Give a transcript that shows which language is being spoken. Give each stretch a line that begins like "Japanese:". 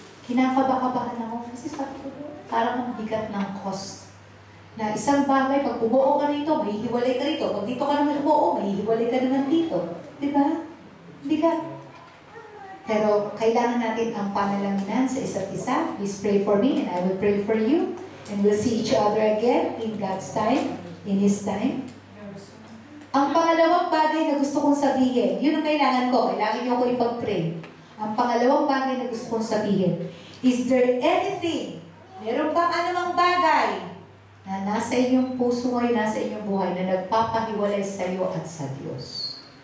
Filipino: Kinakaba-kabahan ako kasi sabi ko, parang ang bigat ng cost. Na isang bagay, pag bumuo ka rito, mahihiwalay ka rito. Pag dito ka naman bumuo, mahihiwalay ka naman dito. Diba? Bigat. Pero kailangan natin ang panalangin sa isa't isa.
English: Please pray for me and I will pray for you. And we'll see each other again in God's time, in His time.
Filipino: Ang pangalawang bagay na gusto kong sabihin, yun ang kailangan ko. Kailangan niyo ako ipag-pray. Ang pangalawang bagay na gusto kong sabihin,
English: is there anything,
Filipino: meron bang anumang bagay na nasa inyong puso ngayon, nasa inyong buhay, na nagpapahiwalay sa iyo at sa Diyos?